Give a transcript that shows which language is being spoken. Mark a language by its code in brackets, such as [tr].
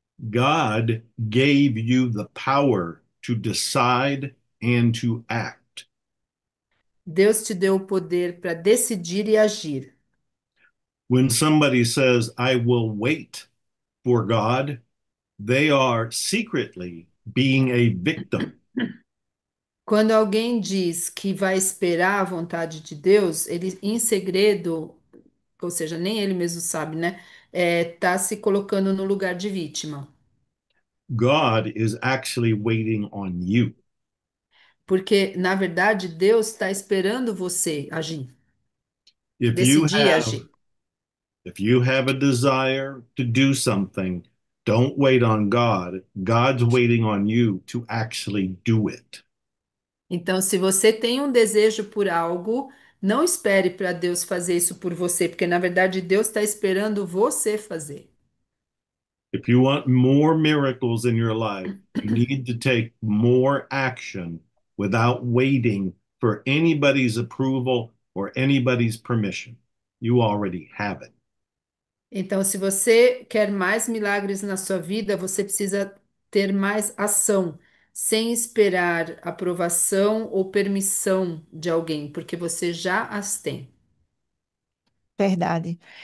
[en] God gave you the power to decide and to act. [pt] Deus te deu o poder para decidir e agir. [en] When somebody says, I will wait for God, they are secretly being a victim. [pt] Quando alguém diz que vai esperar a vontade de Deus, ele em segredo, ou seja, nem ele mesmo sabe, né? Tá se colocando no lugar de vítima. [en] God is actually waiting on you. [pt] Porque, na verdade, Deus está esperando você agir, [en] If you [pt] decidir [en] have [pt] agir. [en] if you have a desire to do something, don't wait on God. God's waiting on you to actually do it. [pt] Então, se você tem um desejo por algo, não espere para Deus fazer isso por você, porque, na verdade, Deus está esperando você fazer. [en] If you want more miracles in your life, you need to take more action without waiting for anybody's approval or anybody's permission. You already have it. [pt] Então, se você quer mais milagres na sua vida, você precisa ter mais ação, sem esperar aprovação ou permissão de alguém, porque você já as tem. Verdade.